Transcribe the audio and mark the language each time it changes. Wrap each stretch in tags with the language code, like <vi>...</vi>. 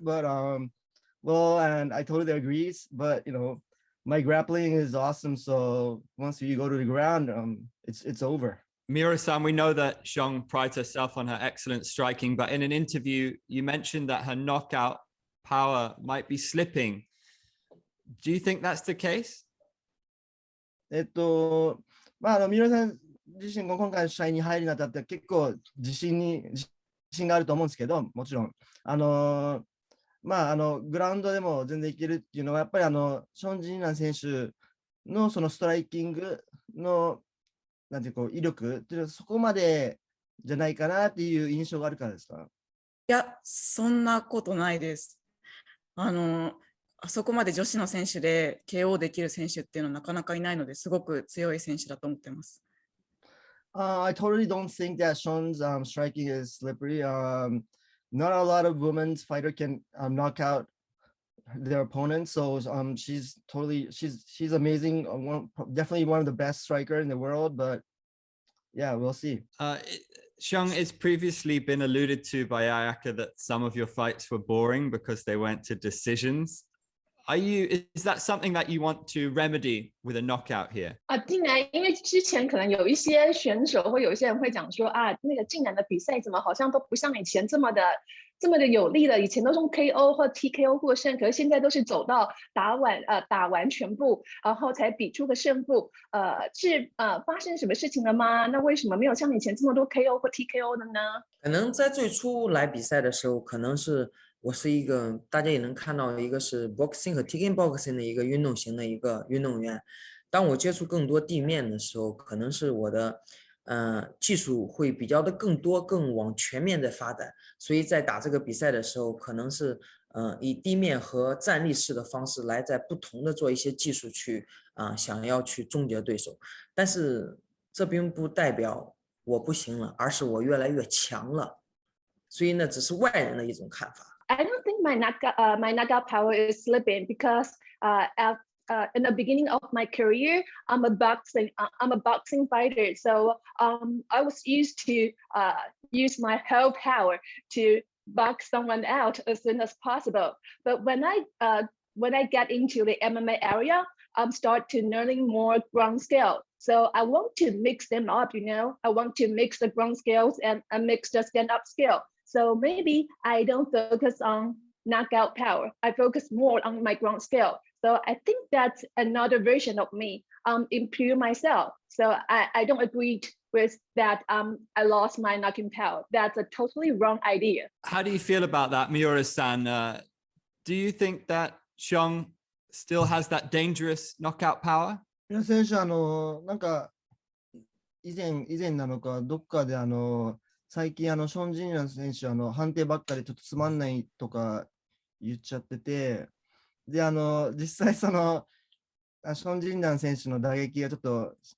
<en>But well, and I totally agree. But my grappling is awesome. So once you go to the ground, it's over. Miura-san, we know that Xiang prides herself on her excellent striking, but in an interview, you mentioned that her knockout power might be slipping. Do you think that's the case?</en> <ja>三浦さん自身が今回の試合に入るにあたって結構自信があると思うんですけど、もちろんグラウンドでも全然いけるっていうのはやっぱりション・ジンナン選手のそのストライキングのなんて威力っていうのはそこまでじゃないかなっていう印象があるからですか？いや、そんなことないです。あそこまで女子の選手で KO できる選手っていうのはなかなかいないので、すごく強い選手だと思ってます。</ja> <en>I totally don't think that Sean's striking is slippery. Not a lot of women's fighter can knock out their opponents. So she's amazing. Definitely one of the best striker in the world. But yeah, we'll see. Xiang, it's previously been alluded to by Ayaka that some of your fights were boring because they went to decisions. Is that something that you want to remedy with a knockout here?</en> <zh>近年因为之前可能有一些选手或有些人会讲说那个近年的比赛怎么好像都不像以前这么的有力了，以前都是用 KO 或 TKO 获胜，可是现在都是走到打完全部，然后才比出个胜负。是发生什么事情了吗？那为什么没有像以前这么多 KO 或 TKO 的呢？可能在最初来比赛的时候，可能是我是一个大家也能看到，一个是 boxing 和 kickboxing 的一个运动型的一个运动员。当我接触更多地面的时候，可能是我的技术会比较的更多，更往全面的发展。所以在打这个比赛的时候，可能是以地面和站立式的方式来在不同的做一些技术去想要去终结对手。但是这并不代表我不行了，而是我越来越强了。所以呢，只是外人的一种看法。</zh> <en>I don't think my knockout power is slipping because in the beginning of my career, I'm a boxing fighter. So I was used to use my whole power to box someone out as soon as possible. But when I get into the MMA area, I'm start to learning more ground skill. So I want to mix them up, I want to mix the ground skills and mix the stand-up skill. So maybe I don't focus on knockout power. I focus more on my ground skill. So I think that's another version of me, improve myself. So I don't agree with that. I lost my knocking power. That's a totally wrong idea. How do you feel about that, Miura-san? Do you think that Xiang still has that dangerous knockout power?</en> <ja>三浦選手なんか以前なのかどっかで最近ション・ジンラン選手判定ばっかりちょっとつまんないとか言っちゃってて、で実際ション・ジンラン選手の打撃がちょっと</ja>